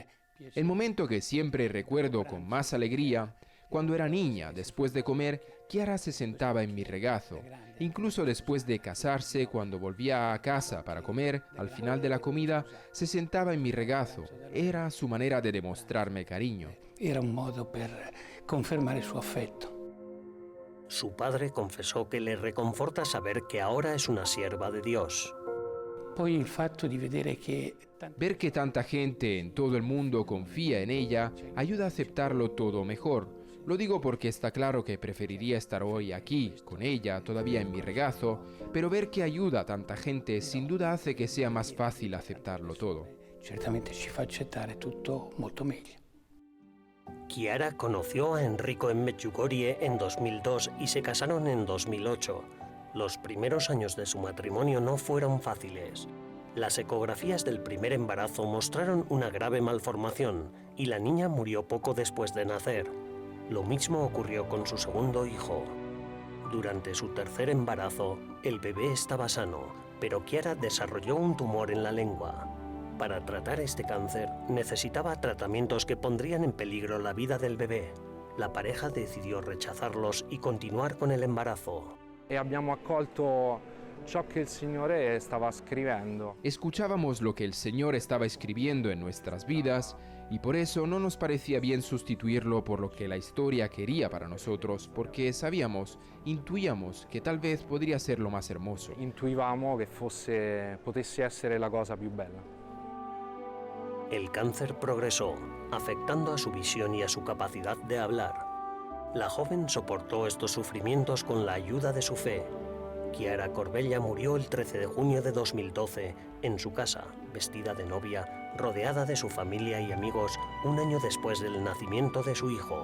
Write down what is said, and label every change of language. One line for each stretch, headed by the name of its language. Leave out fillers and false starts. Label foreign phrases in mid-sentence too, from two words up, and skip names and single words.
Spanish: El momento que siempre recuerdo con más alegría, cuando era niña, después de comer, Chiara se sentaba en mi regazo. Incluso después de casarse, cuando volvía a casa para comer, al final de la comida, se sentaba en mi regazo. Era su manera de demostrarme cariño.
Italian: Era un modo per confermare su affetto.
Spanish: Su padre confesó que le reconforta saber que ahora es una sierva de Dios.
Italian: Poi il fatto di vedere che...
Spanish: Ver que tanta gente en todo el mundo confía en ella ayuda a aceptarlo todo mejor. Lo digo porque está claro que preferiría estar hoy aquí, con ella, todavía en mi regazo, pero ver que ayuda a tanta gente sin duda hace que sea más fácil aceptarlo todo.
Italian: Certamente ci fa accettare tutto molto meglio.
Spanish: Chiara conoció a Enrico en Medjugorje en 2002 y se casaron en 2008. Los primeros años de su matrimonio no fueron fáciles. Las ecografías del primer embarazo mostraron una grave malformación y la niña murió poco después de nacer. Lo mismo ocurrió con su segundo hijo. Durante su tercer embarazo, el bebé estaba sano, pero Chiara desarrolló un tumor en la lengua. Para tratar este cáncer, necesitaba tratamientos que pondrían en peligro la vida del bebé. La pareja decidió rechazarlos y continuar con el embarazo.
Italian: E abbiamo accolto ciò che il Signore stava scrivendo.
Spanish: Escuchábamos lo que el Señor estaba escribiendo en nuestras vidas y por eso no nos parecía bien sustituirlo por lo que la historia quería para nosotros, porque sabíamos, intuíamos que tal vez podría ser lo más hermoso.
Italian: Intuivamo che potesse essere la cosa più bella.
Spanish: El cáncer progresó, afectando a su visión y a su capacidad de hablar. La joven soportó estos sufrimientos con la ayuda de su fe. Chiara Corbella murió el 13 de junio de 2012 en su casa, vestida de novia, rodeada de su familia y amigos, un año después del nacimiento de su hijo.